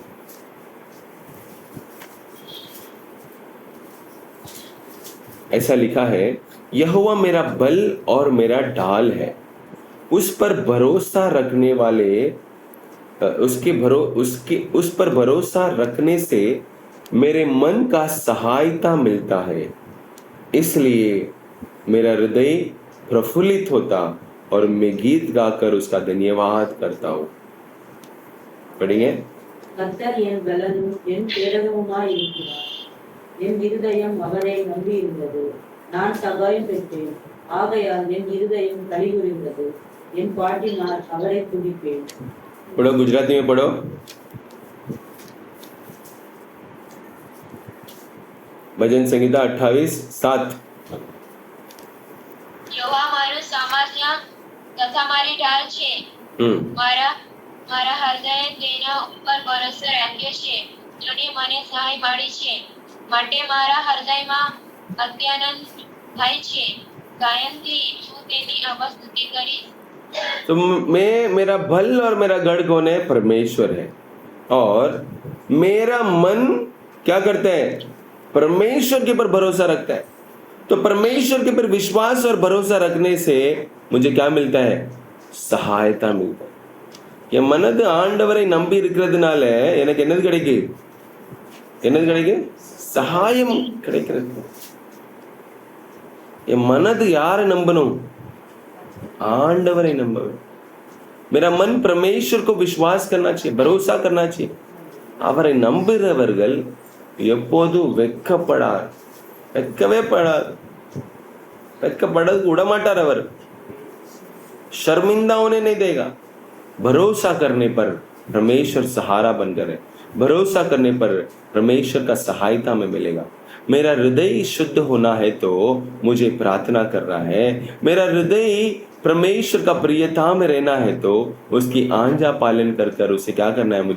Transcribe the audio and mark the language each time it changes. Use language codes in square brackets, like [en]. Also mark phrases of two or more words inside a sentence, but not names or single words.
[hi] ऐसा लिखा है, यहोवा मेरा बल और मेरा ढाल है, उस पर भरोसा रखने वाले उस पर भरोसा रखने से मेरे मन का सहायता मिलता है, इसलिए मेरा हृदय प्रफुल्लित होता और मैं गीत गाकर उसका धन्यवाद करता हूँ। पढ़िए। [ta] கர்த்தர் என் பலனும் என் கேடகமுமாய் இருக்கிறார். என் இருதயம் அவரை நம்பி இருந்தது. நான் சகாயம் பெற்றேன். ஆகையால் என் இருதயம் களிகூர்ந்தது. என் பாட்டினால் அவரை துதிப்பேன். [hi] पढ़ो, गुजराती में पढ़ो। भजन संगीता 28:7। [gu] यहोवा माરું સામર્થ્ય તથા મારી ઢાલ છે. મારા હૃદયે તેના ઉપર ભરોસો રાખ્યો છે. જોને મને સહાય મળી છે, માટે મારા હૃદયમાં અત્યાનંદ થાય છે. ગાયનથી હું તેની અવસ્તુતિ કરીશ. [hi] तो मेरा बल और मेरा गढ़ कौन है? परमेश्वर है। और मेरा मन क्या करता है? परमेश्वर के पर भरोसा रखता है। तो परमेश्वर के पर विश्वास और भरोसा रखने से मुझे क्या मिलता है? सहायता मिलता है। [ta] என் மனது ஆண்டவரை நம்பி இருக்கிறதுனால எனக்கு என்னது கிடைக்கு? சகாயம் கிடைக்கிறது। என் மனது யாரை நம்பணும்? ஆண்டவரே நம்பர்। [hi] मेरा मन परमेश्वर को विश्वास करना चाहिए, भरोसा करना चाहिए। [ta] அவரை நம்புகிறவர்கள் எப்போதும் வெட்கப்பட விடமாட்டார்। [hi] அவர் शर्मिंदा होने नहीं देगा। भरोसा करने पर परमेश्वर सहारा बनकर है। भरोसा करने पर परमेश्वर का सहायता में मिलेगा। मेरा हृदय शुद्ध होना है तो मुझे प्रार्थना करना है। मेरा हृदय परमेश्वर का प्रियता में रहना है तो उसकी आज्ञा पालन कर उसे क्या करना है?